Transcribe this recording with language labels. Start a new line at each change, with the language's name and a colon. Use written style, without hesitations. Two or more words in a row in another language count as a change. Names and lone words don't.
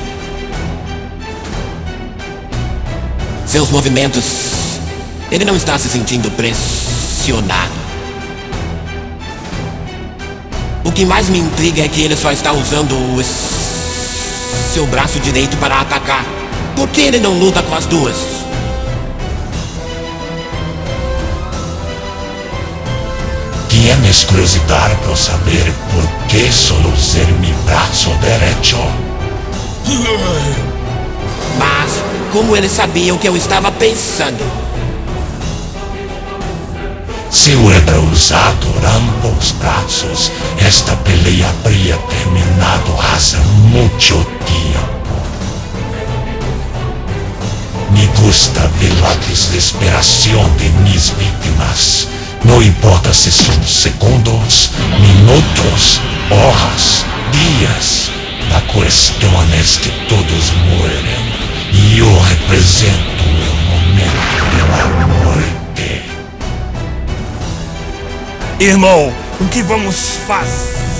Portuguese: Seus movimentos... Ele não está se sentindo pressionado. O que mais me intriga é que ele só está usando seu braço direito para atacar. Por que ele não luta com as duas?
Spanish: ¿Tienes curiosidad por saber por qué solo usar mi brazo derecho?
Portuguese: Mas, como eles sabiam que eu estava pensando?
Spanish: Si hubiera usado ambos brazos, esta pelea habría terminado hace mucho tiempo. Me gusta ver la desesperación de mis víctimas. No importa si son segundos, minutos, horas, días. La cuestión es que todos mueren. Y yo represento el momento de la muerte.
Portuguese: Irmão, o que vamos fazer?